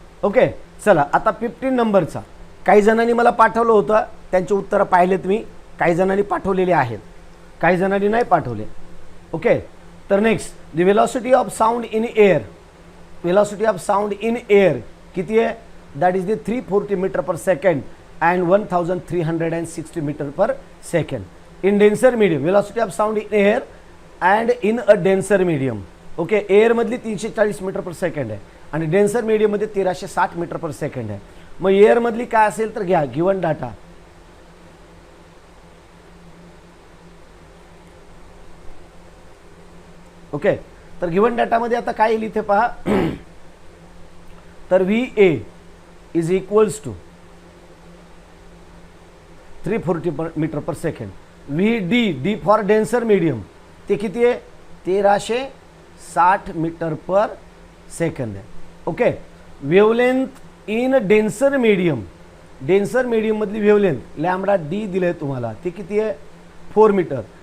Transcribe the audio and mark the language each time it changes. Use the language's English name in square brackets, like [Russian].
[Marathi] Okay चला आता 15 नंबरचा. काही जणांनी मला पाठवलं होतं, त्यांचे उत्तर पाहिले तुम्ही, काही जणांनी पाठवलेले आहेत, काही जणांनी नाही पाठवले. ओके तर next, [English] The velocity of sound in air. [Marathi] Velocity of sound in air किती आहे? [English] That is the 340 metre per second and 1360 metre per second. In denser medium velocity of sound in air and in a denser medium. [Marathi] Okay air मधली 340 metre पर second आहे आणि denser medium मध्ये 1360 metre पर second आहे. मग air मधली काय असेल तर घ्या गिवन डाटा. ओके तर गिवन डाटा मध्ये आता काय येईल इथे पहा. [English] तर VA is equals to 340 metre per second. [Marathi] D for denser medium ते किती आहे? 1360 मीटर पर सेकंड आहे. [English] okay wavelength in denser medium [Marathi] denser medium मधली वेव्हलेंथ लॅम्बडा डी दिले तुम्हाला, ती किती आहे 4 मीटर.